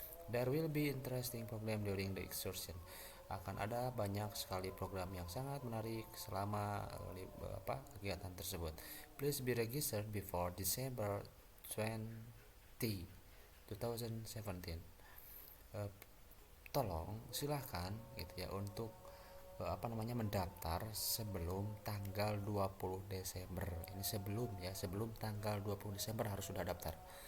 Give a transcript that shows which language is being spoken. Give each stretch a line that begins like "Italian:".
English: There will be interesting program during the excursion.
Indonesian: Akan ada banyak sekali program yang sangat menarik selama kegiatan tersebut.
English: Please be registered before December 20, 2017.
Indonesian: Tolong silahkan gitu ya untuk mendaftar sebelum tanggal 20 Desember. Ini sebelum tanggal 20 Desember harus sudah daftar.